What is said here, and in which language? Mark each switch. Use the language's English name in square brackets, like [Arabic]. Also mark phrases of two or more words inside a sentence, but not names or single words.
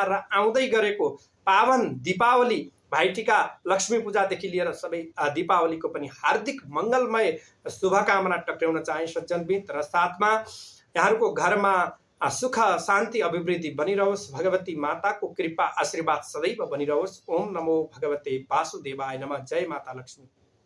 [Nepali] र आउँदै गरेको पावन दीपावली, भाइटिका, लक्ष्मी पूजादेखि लिएर सबै दीपावलीको पनि हार्दिक मङ्गलमय शुभकामना टक्राउन चाहे सज्जनबिन। र साथमा यहाँहरूको घरमा सुख शान्ति अभिवृद्धि बनिरहोस्। भगवती माताको कृपा आशीर्वाद सदैव बनिरहोस्। [Sanskrit] ओम नमो भगवते वासुदेवाय नमः। [Nepali] जय माता लक्ष्मी।